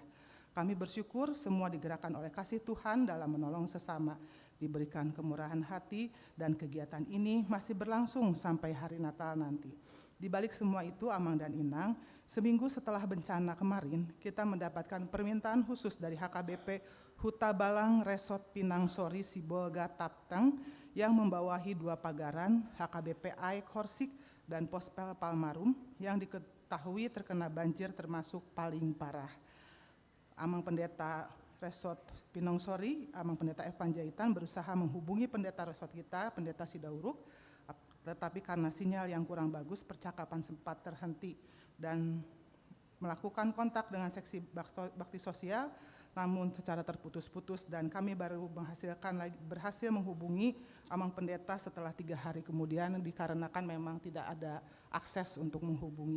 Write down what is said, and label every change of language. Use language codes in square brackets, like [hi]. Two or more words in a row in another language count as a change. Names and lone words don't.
[id] Kami bersyukur semua digerakkan oleh kasih Tuhan dalam menolong sesama, diberikan kemurahan hati, dan kegiatan ini masih berlangsung sampai hari Natal nanti. Di balik semua itu, Amang dan Inang, seminggu setelah bencana kemarin, kita mendapatkan permintaan khusus dari HKBP Huta Balang Resort Pinang Sori Sibolga Tapteng yang membawahi 2 pagaran HKBP Aek Horsik dan Pospel Palmarum yang diketahui terkena banjir termasuk paling parah. Amang Pendeta Resort Pinang Sori, Amang Pendeta F. Panjaitan berusaha menghubungi pendeta resort kita, Pendeta Sidauruk, tetapi karena sinyal yang kurang bagus, percakapan sempat terhenti dan melakukan kontak dengan seksi bakti sosial, namun secara terputus-putus, dan kami baru berhasil menghubungi Amang Pendeta setelah 3 hari kemudian dikarenakan memang tidak ada akses untuk menghubungi.